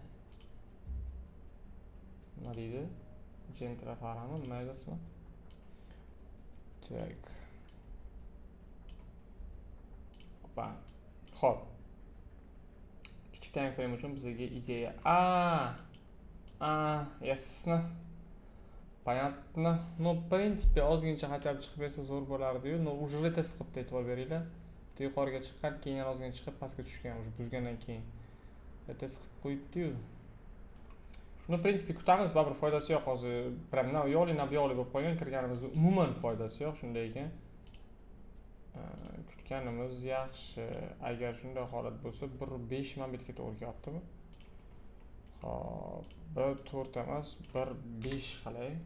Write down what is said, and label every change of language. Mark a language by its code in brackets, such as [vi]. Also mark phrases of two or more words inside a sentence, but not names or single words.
[uz] Nima deydi? Gentra farami, maydasmi? Tak. Xo'p. Kichik [en] time frame [uz] uchun bizga ideya. [ru] Ясно. Понятно. Ну, в принципе, [uz] ozgincha [ru] хотя бы [uz] chiqib bersa zo'r bo'lardi-yu. No, уже retest qilib e'tibor beringlar. Bitta yuqoriga chiqqan, keyin yana ozgina chiqib pastga tushgan, уже buzgandan keyin. Retest qilib qo'yibdi-yu. [ru] No, в принципе, [uz] kutamiz, baribir foydasi yo'q hozir. Prям yo'li bo'lib qolgan, kirganimizda umuman foydasi yo'q, shunday ekan. Kutganimiz yaxshi. Agar shunday holat bo'lsa, 1.5 man bitga to'g'ri kelyaptimi? Xo'p, 1.4 emas, 1.5 qilay.